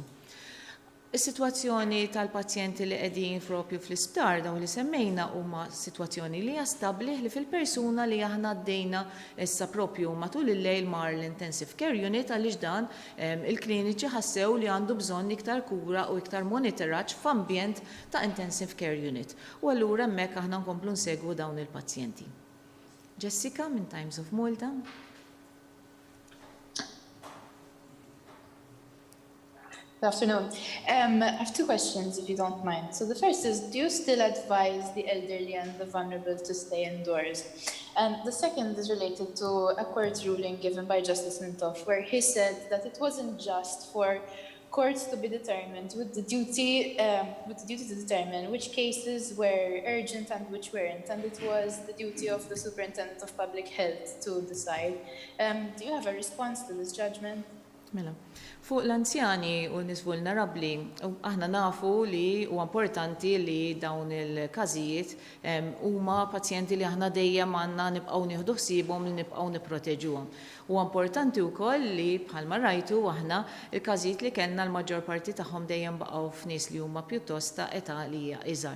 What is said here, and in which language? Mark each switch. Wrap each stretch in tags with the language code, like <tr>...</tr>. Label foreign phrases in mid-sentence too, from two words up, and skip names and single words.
<mt>Is-sitwazzjoni tal-pazjenti li qegħdin propju fl-isptar dawn li semmejna huma sitwazzjoni li jastablih li fil-persuna li aħna għaddejna issa propju matul il-lejl mar l-</mt> <en>intensive care unit</en> <mt>għaliex dan il-kliniċi ħassew li għandu bżonn iktar kura u iktar monitoraġġ f'ambjent ta'</mt> <en>intensive care unit.</en> <mt>U allura hemmhekk aħna nkomplu nsegwu dawn il-pazjenti. Jessica minn Times of Malta.</mt> <en>Good afternoon. I have two questions, if you don't mind. So the first is, do you still advise the elderly and the vulnerable to stay indoors? And the second is related to a court ruling given by Justice Mintoff, where he said that it wasn't just for courts to be determined with the duty to determine which cases were urgent and which weren't, and it was the duty of the Superintendent of Public Health to decide. Do you have a response to this judgment?</en> <mt>Mela. Fuq l-anzjani u n-nies vulnerabbli, aħna nafu li huwa importanti li dawn il-każijiet huma pazjenti li aħna dejjem għandna nibqgħu nieħdu ħsiebhom li nibqgħu nipproteġuhom. Huwa importanti wkoll li bħalma rajtu aħna il-każijiet li kellna l-maġġor parti tagħhom dejjem baqgħu f'nies li huma pjuttost ta' età li hija iżgħar.</mt>